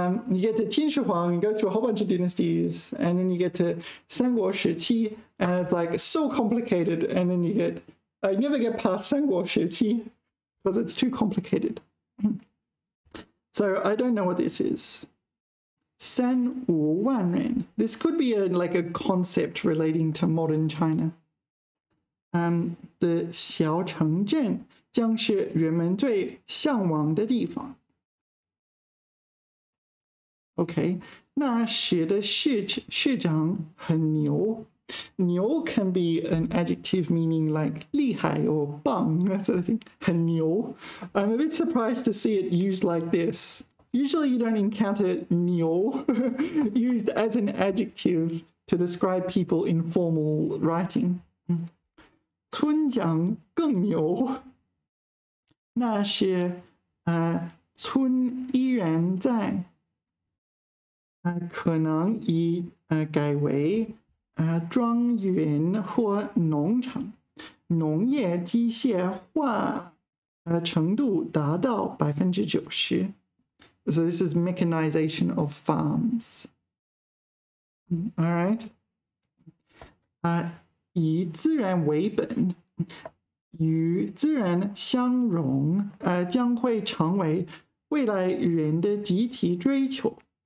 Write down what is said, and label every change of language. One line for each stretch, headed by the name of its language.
English: You get to 秦始皇, you go through a whole bunch of dynasties, and then you get to 三国时期, and it's like so complicated, and then you never get past 三国时期because it's too complicated. So I don't know what this is.
Chinese: 3-5万人.
English: This could be like a concept relating to modern China.
Chinese: 的小城镇将是人们最向往的地方。 OK， 那时的市长很牛。
English: 牛 can be an adjective meaning like 厉害 or 棒 that sort of thing.
Chinese: 很牛。
English: I'm a bit surprised to see it used like this. Usually you don't encounter 牛 used as an adjective to describe people in formal writing.
Chinese: 村长更牛。那是村依然在。可能已改为庄园或农场，农业机械化程度达到90%。
English: So this is mechanization of farms. All right.
Chinese: 以自然为本，与自然相融，将会成为未来人的集体追求。